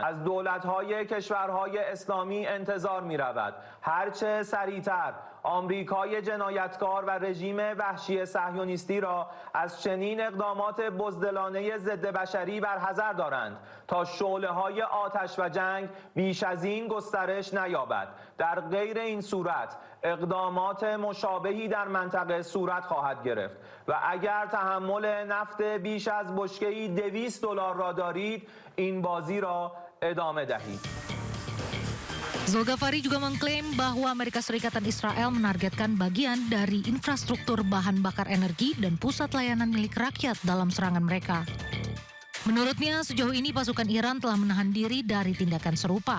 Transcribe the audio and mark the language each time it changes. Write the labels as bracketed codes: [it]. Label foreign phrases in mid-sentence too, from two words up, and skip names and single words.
[fa] از دولت‌های کشورهای اسلامی انتظار می‌رود هرچه سریعتر آمریکای جنایتکار و رژیم وحشی صهیونیستی را از چنین اقدامات بزدلانه ضد بشری برحذر دارند تا شعله‌های آتش و جنگ بیش از این گسترش نیابد. در غیر این صورت اقدامات مشابهی در منطقه صورت خواهد گرفت و اگر تحمل نفت بیش از بشکه‌ای $200 را دارید، این بازی را ادامه دهید. [id] Zolghafari juga mengklaim bahwa Amerika Serikat dan Israel menargetkan bagian dari infrastruktur bahan bakar energi dan pusat layanan milik rakyat dalam serangan mereka. Menurutnya, sejauh ini pasukan Iran telah menahan diri dari tindakan serupa.